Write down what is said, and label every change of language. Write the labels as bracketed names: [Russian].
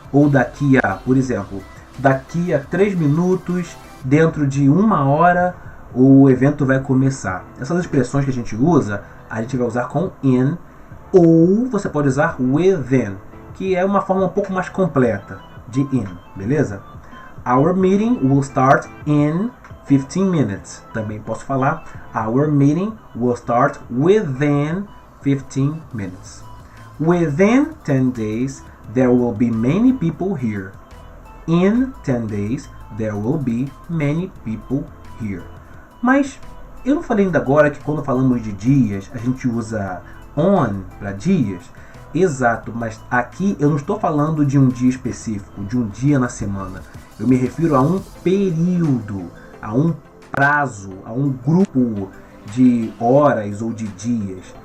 [Portuguese] Ou daqui a, por exemplo, daqui a 3 minutos, dentro de 1 hora, o evento vai começar. Essas expressões que a gente usa, a gente vai usar com in, ou você pode usar within, que é uma forma um pouco mais completa de in, beleza? [English] Our meeting will start in 15 minutes. [Portuguese] Também posso falar, [English] our meeting will start within 15 minutes. Within 10 days, there will be many people here. In 10 days, there will be many people here. [Portuguese] Mas eu não falei ainda agora que quando falamos de dias, a gente usa on para dias? Exato, mas aqui eu não estou falando de um dia específico, de um dia na semana. Eu me refiro a um período, a um prazo, a um grupo de horas ou de dias.